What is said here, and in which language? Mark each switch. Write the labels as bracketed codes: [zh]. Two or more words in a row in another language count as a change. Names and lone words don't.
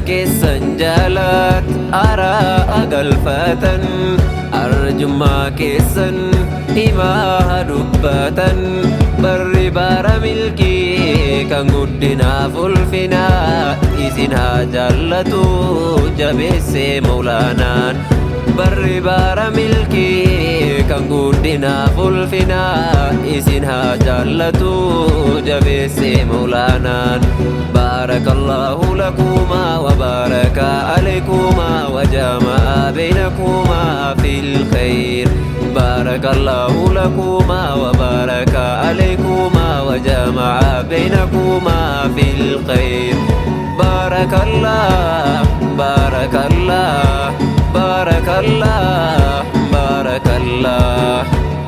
[om] keessan jaalat araa galfatan arjummaa keessan himaa dubbatan barri bara milkii kan guddinaaf ulfinaa isin haa jaallatu jabeessee mawlaanaan barri bara milkii kan guddinaaf ulfinaa isin haa jaallatu jabeessee mawlaanaan [ar] بارك الله لكما و بارك عليكما و جمع بينكما في الخير بارك الله لكما و بارك عليكما و جمع بينكما في الخير بارك الله بارك الله بارك الله بارك الله